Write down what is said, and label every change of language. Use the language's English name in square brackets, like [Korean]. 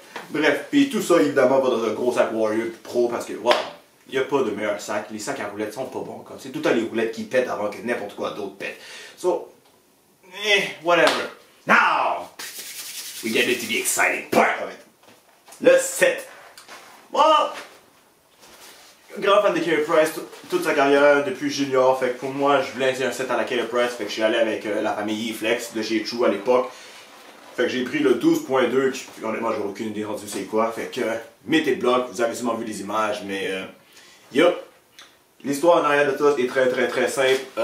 [French] Bref, puis tout ça évidemment va dans un gros sac Warrior Pro parce que wow, il n'y a pas de meilleur sac. Les sacs à roulettes sont pas bons. C'est tout le temps les roulettes qui pètent avant que n'importe quoi d'autre pète. [English] So, whatever. Now, we get into the exciting part of it. [French] Le 7. Bon, grand fan de Carey Price toute sa carrière depuis junior. Fait que pour moi, je voulais essayer un set à la Carey Price. Fait que je suis allé avec la famille E-Flex de chez True à l'époque. Fait que j'ai pris le 12.2, qui honnêtement j'ai aucune idée rendu c'est quoi. Fait que mettez le bloc, vous avez sûrement vu les images, mais l'histoire en arrière de tout est très simple.